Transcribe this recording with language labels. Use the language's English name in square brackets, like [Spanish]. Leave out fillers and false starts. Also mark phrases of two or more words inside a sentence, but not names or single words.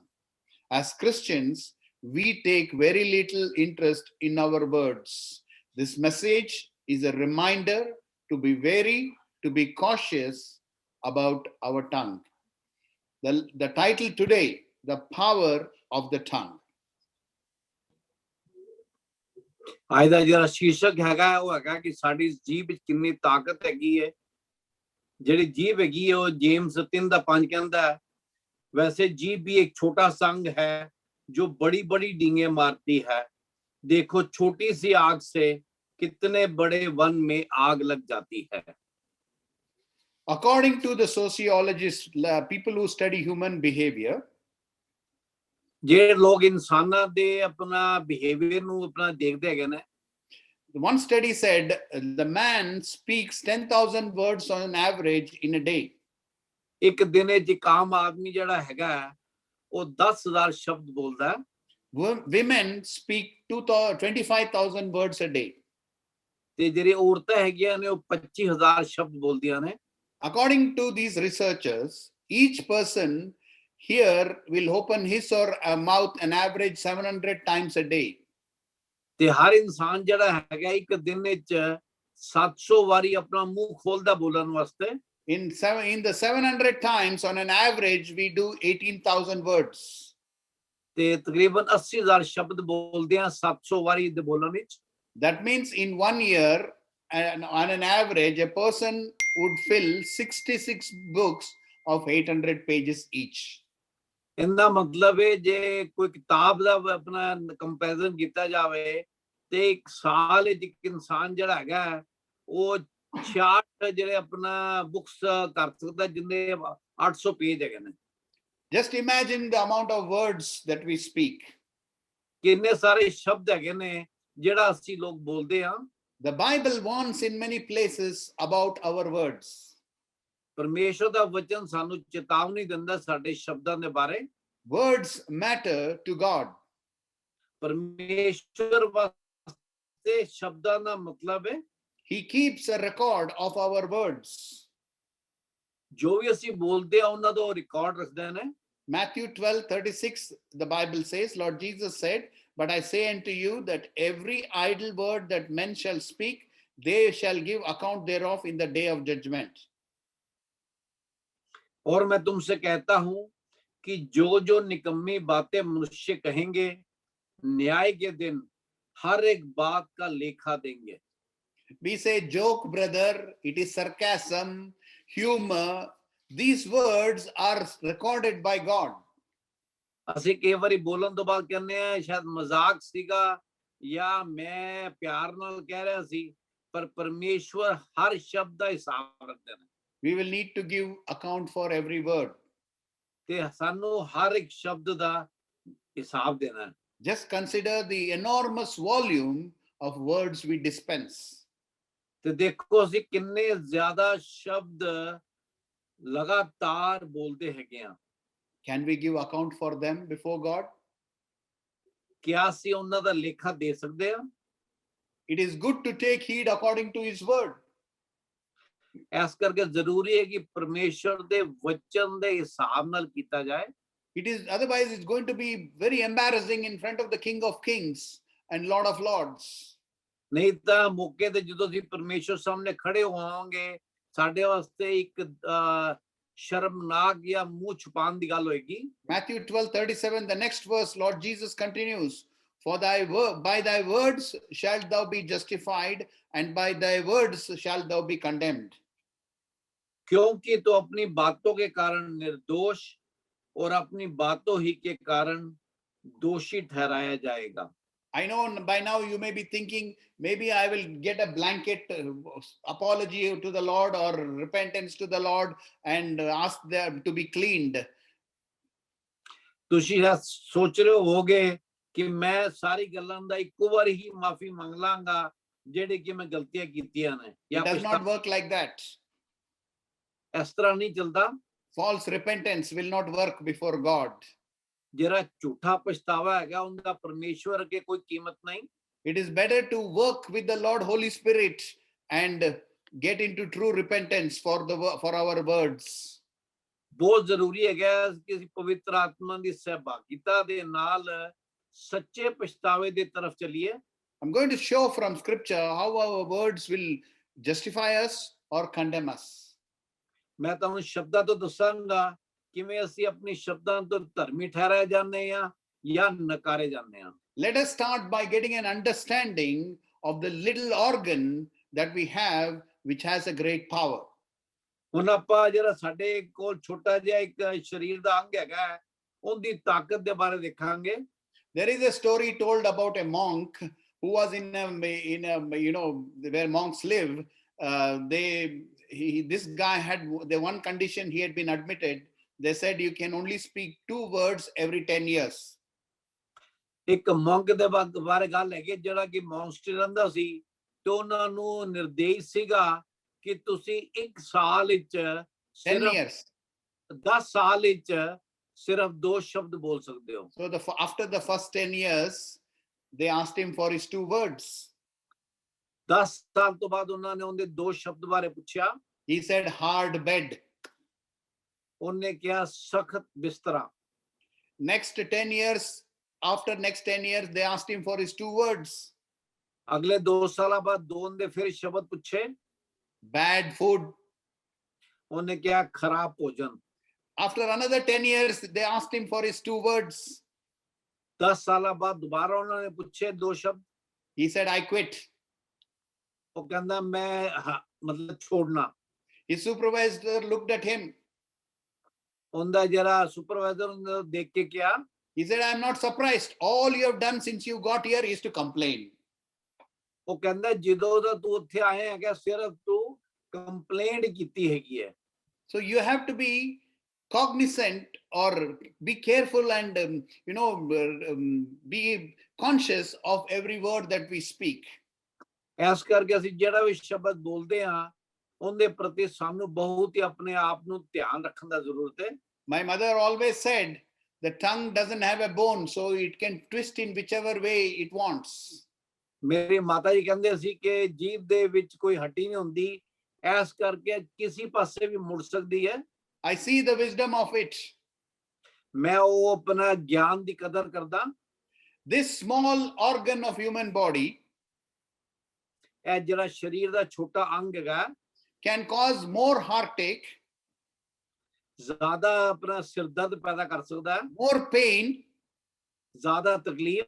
[English] As Christians, we take very little interest in our words. This message is a reminder to be wary, to be cautious about our tongue. The title today, The Power of the Tongue. [Punjabi] ਅੱਜ ਦਾ ਜਿਹੜਾ ਸ਼ੀਰਸ਼ਕ ਹੈਗਾ ਉਹ ਹੈਗਾ ਕਿ ਸਾਡੀ ਜੀਭ ਵਿੱਚ ਕਿੰਨੀ ਤਾਕਤ ਹੈਗੀ ਹੈ। ਜਿਹੜੀ ਜੀਭ ਹੈਗੀ ਹੈ ਉਹ ਜੇਮਸ 3:5 ਕਹਿੰਦਾ ਹੈ, [Hindi] वैसे जीभ भी एक छोटा संग है जो बड़ी बड़ी डींगे मारती है। देखो छोटी सी आग से कितने बड़े वन में आग लग जाती है। [English] According to the sociologists, people who study human behavior, [Punjabi] ਜਿਹੜੇ ਲੋਕ ਇਨਸਾਨਾਂ ਦੇ ਆਪਣਾ ਬਿਹੇਵੀਅਰ ਨੂੰ ਆਪਣਾ ਦੇਖਦੇ ਹੈਗੇ ਨੇ, [English] one study said the man speaks 10,000 words on an average in a day. [Punjabi] ਇੱਕ ਦਿਨ ਵਿੱਚ ਇੱਕ ਆਮ ਆਦਮੀ ਜਿਹੜਾ ਹੈਗਾ ਉਹ 10,000 ਸ਼ਬਦ ਬੋਲਦਾ ਹੈ। [English] Women speak 25,000 words a day. [Punjabi] ਤੇ ਜਿਹੜੇ ਔਰਤਾਂ ਹੈਗੀਆਂ ਨੇ ਉਹ 25,000 ਸ਼ਬਦ ਬੋਲਦੀਆਂ ਨੇ। [English] According to these researchers, each person here will open his or her mouth an average 700 times a day. [Punjabi] ਤੇ ਹਰ ਇਨਸਾਨ ਜਿਹੜਾ ਹੈਗਾ ਇੱਕ ਦਿਨ ਵਿੱਚ 700 ਵਾਰੀ ਆਪਣਾ ਮੂੰਹ ਖੋਲਦਾ ਬੋਲਣ ਵਾਸਤੇ। [English] In the 700 times on an average we do 18,000 words. [Punjabi] ਤੇ ਤਕਰੀਬਨ 80,000 ਸ਼ਬਦ ਬੋਲਦੇ ਆ 700 ਵਾਰੀ ਦੇ ਬੋਲਣ ਵਿੱਚ। [English] That means in 1 year and on an average a person would fill 66 books of 800 pages each. [Punjabi] ਇਹਦਾ ਮਤਲਬ ਹੈ ਜੇ ਕੋਈ ਕਿਤਾਬ ਦਾ ਆਪਣਾ ਕੰਪੈਰੀਜ਼ਨ ਕੀਤਾ ਜਾਵੇ ਤੇ ਇੱਕ ਸਾਲ ਵਿੱਚ ਇੱਕ ਇਨਸਾਨ ਜਿਹੜਾ ਹੈਗਾ ਉਹ 66 ਜਿਹੜੇ ਆਪਣਾ ਬੁక్స్ ਕਰ ਸਕਦਾ ਜਿੰਨੇ 800 ਪੇਜ ਹੈਗੇ ਨੇ। [English] Just imagine the amount of words that we speak. [Punjabi] ਕਿੰਨੇ ਸਾਰੇ ਸ਼ਬਦ ਹੈਗੇ ਨੇ ਜਿਹੜਾ ਅਸੀਂ ਲੋਕ ਬੋਲਦੇ ਆ। [English] The Bible warns in many places about our words. [Punjabi] ਪਰਮੇਸ਼ਰ ਦਾ ਵਚਨ ਸਾਨੂੰ ਚੇਤਾਵਨੀ ਦਿੰਦਾ ਸਾਡੇ ਸ਼ਬਦਾਂ ਦੇ ਬਾਰੇ। [English] Words matter to God. [Punjabi] ਪਰਮੇਸ਼ਰ ਵਾਸਤੇ ਸ਼ਬਦਾਂ ਦਾ ਮਤਲਬ ਹੈ [English] He keeps a record of our words. [Punjabi] ਜੋ ਵੀ ਅਸੀਂ ਬੋਲਦੇ ਆ ਉਹਨਾਂ ਦਾ ਰਿਕਾਰਡ ਰੱਖਦੇ ਨੇ। [English] Matthew 12:36, the Bible says, Lord Jesus said, but I say unto you that every idle word that men shall speak, they shall give account thereof in the day of judgment. [Hindi] और मैं तुमसे कहता हूं कि जो जो निकम्मी बातें मनुष्य कहेंगे न्याय के दिन हर एक बात का लेखा देंगे। [English] We say joke, brother, it is sarcasm, humor. These words are recorded by God. [Punjabi] ਅਸੀਂ ਕਈ ਵਾਰੀ ਬੋਲਣ ਤੋਂ ਬਾਅਦ ਕਹਿੰਦੇ ਆ ਸ਼ਾਇਦ ਮਜ਼ਾਕ ਸੀਗਾ ਜਾਂ ਮੈਂ ਪਿਆਰ ਨਾਲ ਕਹਿ ਰਿਹਾ ਸੀ, ਪਰ ਪਰਮੇਸ਼ਵਰ ਹਰ ਸ਼ਬਦ ਦਾ ਹਿਸਾਬ ਰੱਖਦੇ ਨੇ। [English] We will need to give account for every word. [Punjabi] ਤੇ ਸਾਨੂੰ ਹਰ ਇੱਕ ਸ਼ਬਦ ਦਾ ਹਿਸਾਬ ਦੇਣਾ ਹੈ। [English] Just consider the enormous volume of words we dispense. [Punjabi] ਤੇ ਦੇਖੋ ਅਸੀਂ ਕਿੰਨੇ ਜ਼ਿਆਦਾ ਸ਼ਬਦ ਲਗਾਤਾਰ ਬੋਲਦੇ ਹੈਗੇ ਆ। [English] Can we give account for them before God? [Punjabi] ਕਿਆ ਅਸੀਂ ਉਹਨਾਂ ਦਾ ਲੇਖਾ ਦੇ ਸਕਦੇ ਆ? [English] It is good to take heed according to his word. [Punjabi] ਇਸ ਕਰਕੇ ਜ਼ਰੂਰੀ ਹੈ ਕਿ ਪਰਮੇਸ਼ਰ ਦੇ ਵਚਨ ਦੇ ਹਿਸਾਬ ਨਾਲ ਕੀਤਾ ਜਾਏ। [English] It is otherwise it's going to be very embarrassing in front of the King of Kings and Lord of Lords. [Punjabi] ਨਹੀਂ ਤਾਂ ਮੌਕੇ ਤੇ ਜਦੋਂ ਅਸੀਂ ਪਰਮੇਸ਼ਰ ਸਾਹਮਣੇ ਖੜੇ ਹੋਵਾਂਗੇ ਸਾਡੇ ਵਾਸਤੇ ਇੱਕ ਸ਼ਰਮਨਾਕ ਜਾਂ ਮੂੰਹ ਛੁਪਾਉਣ ਦੀ ਗੱਲ ਹੋਏਗੀ। [English] Matthew 12:37, the next verse, Lord Jesus continues, for by thy words shalt thou be justified, and by thy words shalt thou be condemned. [Hindi] क्योंकि तो अपनी बातों के कारण निर्दोष और अपनी बातों ही के कारण दोषी ठहराया जाएगा। [English] I know by now you may be thinking, maybe I will get a blanket apology to the Lord or repentance to the Lord and ask them to be cleaned. [Punjabi] ਤੁਸੀਂ ਇਹ ਸੋਚ ਰਹੇ ਹੋਗੇ ਕਿ ਮੈਂ ਸਾਰੀ ਗੱਲਾਂ ਦਾ ਇੱਕੋ ਵਾਰ ਹੀ ਮਾਫੀ ਮੰਗ ਲਾਂਗਾ ਜਿਹੜੇ ਕਿ ਮੈਂ ਗਲਤੀਆਂ ਕੀਤੀਆਂ ਨੇ [English] It does not work like that. [Punjabi] ਇਸ ਤਰ੍ਹਾਂ ਨਹੀਂ ਚੱਲਦਾ। [English] False repentance will not work before God. [Punjabi] ਜਿਹੜਾ ਝੂਠਾ ਪਛਤਾਵਾ ਹੈਗਾ ਉਹਦਾ ਪਰਮੇਸ਼ਵਰ ਅੱਗੇ ਕੋਈ ਕੀਮਤ ਨਹੀਂ। [English] It is better to work with the Lord Holy Spirit and get into true repentance for our words. [Punjabi] ਬਹੁਤ ਜ਼ਰੂਰੀ ਹੈਗਾ ਕਿ ਅਸੀਂ ਪਵਿੱਤਰ ਆਤਮਾ ਦੀ ਸਹਿਭਾਗਿਤਾ ਦੇ ਨਾਲ ਸੱਚੇ ਪਛਤਾਵੇ ਦੀ ਤਰਫ ਚੱਲੀਏ। [English] I'm going to show from scripture how our words will justify us or condemn us. [Punjabi] ਮੈਂ ਤੁਹਾਨੂੰ ਸ਼ਬਦਾਂ ਤੋਂ ਦੱਸਾਂਗਾ ਕਿਵੇਂ ਅਸੀਂ ਆਪਣੀ ਸ਼ਬਦਾਂ ਤੋਂ ਧਰਮੀ ਠਹਿਰਾਏ ਜਾਂਦੇ ਹਾਂ ਜਾਂ ਨਕਾਰੇ ਜਾਂਦੇ ਹਾਂ। [English] Let us start by getting an understanding of the little organ that we have which has a great power. [Punjabi] ਹੁਣ ਆਪਾਂ ਜਿਹੜਾ ਸਾਡੇ ਕੋਲ ਛੋਟਾ ਜਿਹਾ ਇੱਕ ਸਰੀਰ ਦਾ ਅੰਗ ਹੈਗਾ ਉਹਦੀ ਤਾਕਤ ਦੇ ਬਾਰੇ ਦੇਖਾਂਗੇ। [English] There is a story told about a monk who was in a where monks live. This guy had the one condition, he had been admitted. They said you can only speak 2 words every 10 years. [Punjabi] ਇੱਕ monk ਦੇ ਬਾਰੇ ਗੱਲ ਹੈਗੀ ਜਿਹੜਾ ਕਿ ਮੌਨਸਟਰੀ ਰਹਿੰਦਾ ਸੀ ਤੇ ਉਹਨਾਂ ਨੂੰ ਨਿਰਦੇਸ਼ ਸੀਗਾ ਕਿ ਤੁਸੀਂ 1 ਸਾਲ ਵਿੱਚ [English] 10 years. [Punjabi] 10 ਸਾਲ ਵਿੱਚ ਸਿਰਫ 2 ਸ਼ਬਦ ਬੋਲ ਸਕਦੇ ਹੋ। [English] So after the first 10 years, they asked him for his 2 words. [Punjabi] 10 ਸਾਲ ਤੋਂ ਬਾਅਦ ਉਹਨਾਂ ਨੇ ਉਹਦੇ 2 ਸ਼ਬਦ ਬਾਰੇ ਪੁੱਛਿਆ। [English] He said hard bed. [Punjabi] ਉਹਨੇ ਕਿਹਾ ਸਖਤ ਬਿਸਤਰਾ। [English] Next 10 years, after next 10 years, they asked him for his 2 words. [Punjabi] ਅਗਲੇ 2 ਸਾਲਾਂ ਬਾਅਦ ਦੋ ਦੇ ਫਿਰ ਸ਼ਬਦ ਪੁੱਛੇ। [English] Bad food. [Punjabi] ਉਹਨੇ ਕਿਹਾ ਖਰਾਬ ਭੋਜਨ। [English] After another 10 years, they asked him for his 2 words. [Punjabi] 10 ਸਾਲਾਂ ਬਾਅਦ ਦੁਬਾਰਾ ਉਹਨਾਂ ਨੇ ਪੁੱਛੇ 2 ਸ਼ਬਦ। [English] He said, I quit. [Punjabi] ਉਹ ਕਹਿੰਦਾ ਮੈਂ ਮਤਲਬ ਛੋੜਨਾ। [English] His supervisor looked at him. [Punjabi] ਉਹਦਾ ਜਿਹੜਾ ਸੁਪਰਵਾਈਜ਼ਰ ਉਹਨੇ ਦੇਖ ਕੇ ਕਿਹਾ। [English] He said, I am not surprised. All you have done since you got here is to complain. [Punjabi] ਉਹ ਕਹਿੰਦਾ ਜਦੋਂ ਦਾ ਤੂੰ ਉੱਥੇ ਆਇਆ ਹੈਗਾ ਸਿਰਫ ਤੂੰ ਕੰਪਲੇਂਟ ਕੀਤੀ ਹੈਗੀ ਹੈ। [English] So you have to be cognizant or be careful and be conscious of every word that we speak. [Punjabi] ਇਸ ਕਰਕੇ ਅਸੀਂ ਜਿਹੜਾ ਵੀ ਸ਼ਬਦ ਬੋਲਦੇ ਹਾਂ ਉਹਦੇ ਪ੍ਰਤੀ ਸਾਨੂੰ ਬਹੁਤ ਹੀ ਆਪਣੇ ਆਪ ਨੂੰ ਧਿਆਨ ਰੱਖਣ ਦਾ ਜ਼ਰੂਰਤ ਹੈ। [English] My mother always said the tongue doesn't have a bone, so it can twist in whichever way it wants. [Punjabi] ਮੇਰੀ ਮਾਤਾ ਜੀ ਕਹਿੰਦੇ ਸੀ ਕਿ ਜੀਭ ਦੇ ਵਿੱਚ ਕੋਈ ਹੱਡੀ ਨਹੀਂ ਹੁੰਦੀ, ਇਸ ਕਰਕੇ ਕਿਸੇ ਪਾਸੇ ਵੀ ਮੁੜ ਸਕਦੀ ਹੈ। [English] I see the wisdom of it. [Punjabi] ਮੈਂ ਉਹ ਆਪਣਾ ਗਿਆਨ ਦੀ ਕਦਰ ਕਰਦਾ। [English] This small organ of human body, [Punjabi] ਇਹ ਜਿਹੜਾ ਸਰੀਰ ਦਾ ਛੋਟਾ ਅੰਗ ਹੈਗਾ, [English] can cause more heartache, [Punjabi] ਜ਼ਿਆਦਾ ਆਪਣਾ ਸਿਰ ਦਰਦ ਪੈਦਾ ਕਰ ਸਕਦਾ ਹੈ, [English] more pain, [Punjabi] ਜ਼ਿਆਦਾ ਤਕਲੀਫ,